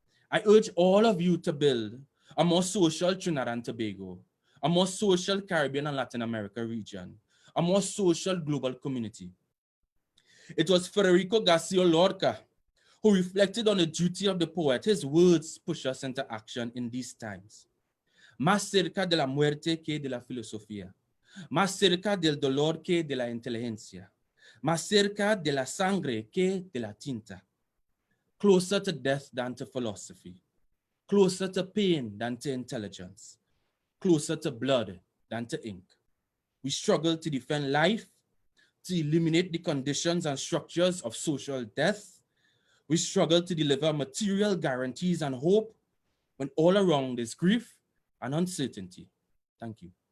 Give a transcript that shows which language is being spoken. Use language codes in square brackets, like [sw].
[en] I urge all of you to build a more social Trinidad and Tobago, a more social Caribbean and Latin America region, a more social global community. It was Federico Garcia Lorca who reflected on the duty of the poet. His words push us into action in these times. [es] Más cerca de la muerte que de la filosofía, más cerca del dolor que de la inteligencia, más cerca de la sangre que de la tinta. [en] Closer to death than to philosophy, closer to pain than to intelligence, closer to blood than to ink. We struggle to defend life, to eliminate the conditions and structures of social death. We struggle to deliver material guarantees and hope when all around is grief and uncertainty. Thank you.